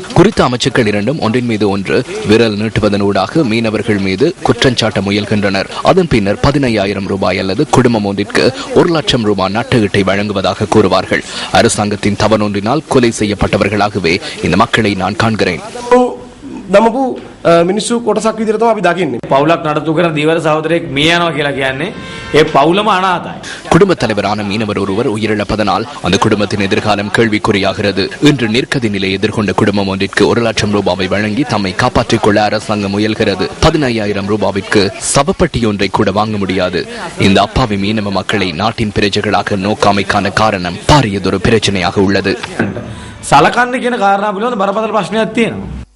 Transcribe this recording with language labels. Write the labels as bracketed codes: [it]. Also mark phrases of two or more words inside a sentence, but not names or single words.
[ta] குறித்த அமைச்சுக்கள் இரண்டும் ஒன்றின் மீது ஒன்று விரல் நீட்டுவதனூடாக மீனவர்கள் மீது குற்றம் சாட்ட முயல்கின்றனர். அதன் பின்னர் 15,000 ரூபாய் அல்லது குடும்பம் ஒன்றிற்கு 1,00,000 ரூபாய் நட்டஈட்டை வழங்குவதாக கூறுவார்கள். அரசாங்கத்தின் தவறொன்றினால் கொலை செய்யப்பட்டவர்களாகவே இந்த மக்களை நான் காண்கிறேன். [si] මිනිස්සු කොටසක් විදිහට තමයි අපි දකින්නේ. පවුලක් නඩත්තු කරන දීවර සහෝදරයෙක් මිය යනවා කියලා කියන්නේ ඒ පවුලම අනාථයි. [ta] குடும்பத் தலைவரான மீனவர் ஒருவர் உயிரிழப்பதனால் அந்த குடும்பத்தின் எதிர்காலம் கேள்விக்குறியாகிறது. இன்று நெருக்கடி நிலை எதிர்கொண்ட குடும்பம் ஒன்றிற்கு 1,00,000 ரூபாவை வழங்கி தம்மை காப்பாற்றிக் கொள்ள அரசாங்கம் முயல்கிறது. 15,000 ரூபாவிற்கு சவப்பட்டி ஒன்றை கூட வாங்க முடியாது. இந்த அப்பாவி மீனவ மக்களை நாட்டின் பிரஜைகளாக நோக்காமைக்கான காரணம் பாரியதொரு பிரச்சனையாக உள்ளது. [si] සලකන්න කියන කාරණා පිළිබඳ බරපතල ප්‍රශ්නයක් තියෙනවා.